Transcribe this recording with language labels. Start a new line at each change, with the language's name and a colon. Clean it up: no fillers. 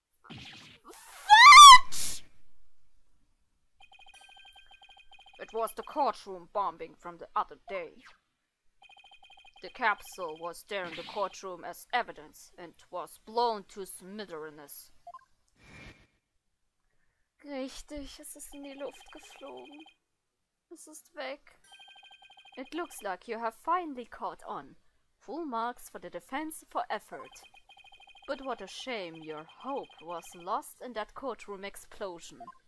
English: Fudge! It was the courtroom bombing from the other day. The capsule was there in the courtroom as evidence and was blown to smithereens.
German: Richtig, es ist in die Luft geflogen. Es ist weg.
English: It looks like you have finally caught on. Full marks for the defense for effort. But what a shame your hope was lost in that courtroom explosion.